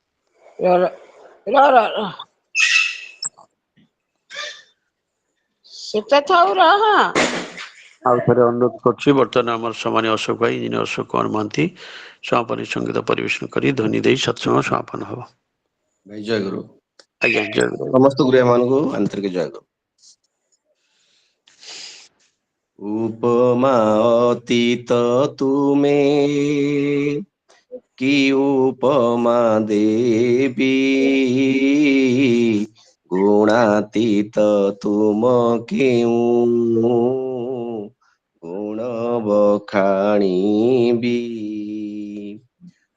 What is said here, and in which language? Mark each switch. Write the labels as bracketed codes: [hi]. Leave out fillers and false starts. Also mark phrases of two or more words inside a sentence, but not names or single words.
[or] ଆଉ ଥରେ ଅନୁରୋଧ କରୁଛି, ବର୍ତ୍ତମାନ ଆମର ସମ୍ମାନୀୟ ଅଶୋକ ଭାଇ, ଅଶୋକ କୁମାର ମହାନ୍ତି ସମାପନୀ ସଙ୍ଗୀତ ପରିବେଷଣ କରି ଧ୍ୱନି ଦେଇ ସତ୍ସଙ୍ଗ ସମାପନ ହବ। ଭାଇ ଜୟ ଗୁରୁ। ଆଜ୍ଞା ଜୟ ଗୁରୁ। ସମସ୍ତ ଗୁରୁଆ ମାନଙ୍କୁ ଆନ୍ତରିକ ଜୟ ଗୁରୁ। ଉପମା ଅତୀତ ତୁମେ କି ଉପମା ଦେବି, ଗୁଣାତୀତ ତୁମ କେଉଁ ଗୁଣ ବଖାଣିବି।